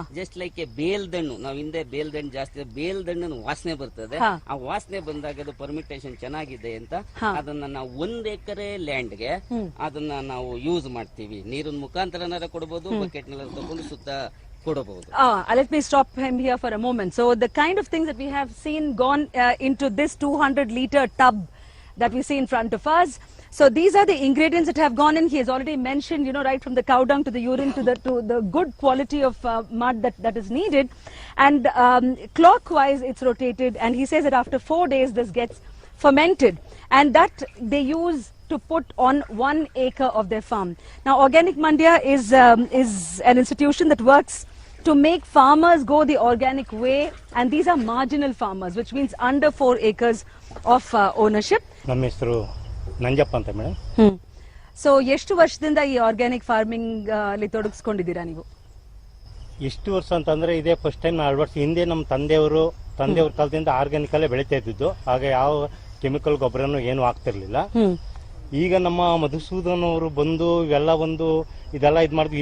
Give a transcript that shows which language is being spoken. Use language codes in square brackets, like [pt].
[en] just like [kn] ಬೇಲ್ದಣ್ಣು, ನಾವು ಹಿಂದೆ ಬೇಲ್ದಣ್ಣು ಜಾಸ್ತಿ, ಬೇಲ್ದಣ್ಣು ವಾಸನೆ ಬರ್ತದೆ. ಆ ವಾಸನೆ ಬಂದಾಗ ಅದು ಪರ್ಮಿಟೇಷನ್ ಚೆನ್ನಾಗಿದೆ ಅಂತ ಅದನ್ನ ನಾವು 1 ಎಕರೆ ಲ್ಯಾಂಡ್ಗೆ ಅದನ್ನ ನಾವು ಯೂಸ್ ಮಾಡ್ತೀವಿ. ನೀರಿನ ಮುಖಾಂತರ ಕೊಡಬಹುದು, ಬಕೆಟ್ ನಲ್ಲಿ ತಗೊಂಡು ಸುತ್ತ ಕೊಡಬಹುದು. [en] Let me stop him here for a moment. So the kind of things that we have seen gone into this 200-liter tub that we see in front of us. So these are the ingredients that have gone in. He has already mentioned, right from the cow dung to the urine to the good quality of mud that is needed. And clockwise it's rotated, and he says that after 4 days this gets fermented, and that they use to put on 1 acre of their farm. Now Organic Mandya is an institution that works to make farmers go the organic way, and these are marginal farmers, which means under 4 acres of ownership. [kn] ನಮ್ಮ ಹೆಸರು ನಂಜಪ್ಪ ಅಂತ madam. So ಎಷ್ಟು ವರ್ಷದಿಂದ ಈ organic farming ಅಲ್ಲಿ ತೊಡಗಿಸ್ಕೊಂಡಿದ್ದೀರಾ ನೀವು? ಎಷ್ಟು ವರ್ಷ ಅಂತಂದ್ರೆ ಇದೇ ಫಸ್ಟ್ ಟೈಮ್. 2 ವರ್ಷ ಹಿಂದೆ ನಮ್ಮ ತಂದೆಯವ್ರ ಕಾಲದಿಂದ ಆರ್ಗ್ಯಾನಿಕ್ ಅಲ್ಲೇ ಬೆಳೀತಾ ಇದ್ದಿದ್ದು. ಆಗ ಯಾವ ಕೆಮಿಕಲ್ ಗೊಬ್ಬರನು ಏನು ಆಗ್ತಿರ್ಲಿಲ್ಲ. ಈಗ ನಮ್ಮ ಮಧುಸೂದನ್ ಅವರು ಬಂದು ಇದೆಲ್ಲ ಮಾಡಿದ್ವಿ.